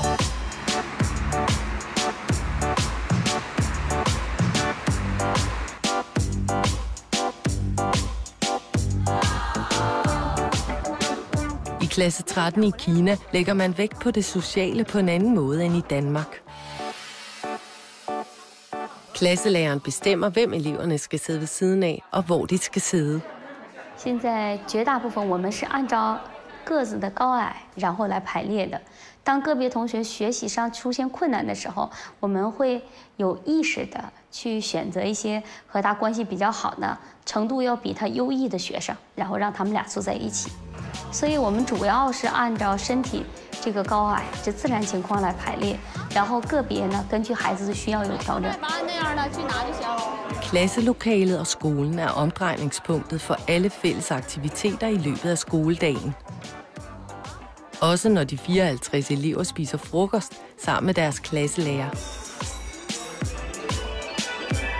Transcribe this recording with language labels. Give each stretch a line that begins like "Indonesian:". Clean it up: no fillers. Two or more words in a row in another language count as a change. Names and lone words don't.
Danish: I klasse 13 i Kina lægger man vægt på det sociale på en anden måde end i Danmark. Klasselæreren bestemmer, hvem eleverne skal sidde ved siden af, og hvor de skal sidde.
Chinese: 现在绝大部分我们是按照个子的高矮，然后来排列的。当个别同学学习上出现困难的时候，我们会有意识的去选择一些和他关系比较好的、程度要比他优异的学生，然后让他们俩坐在一起。所以我们主要是按照身体这个高矮这自然情况来排列，然后个别呢根据孩子的需要有调整。
Danish: Klasselokalet og skolen er omdrejningspunktet for alle fælles aktiviteter i løbet af skoledagen. Også når de 54 elever spiser frokost sammen med deres klasselærer.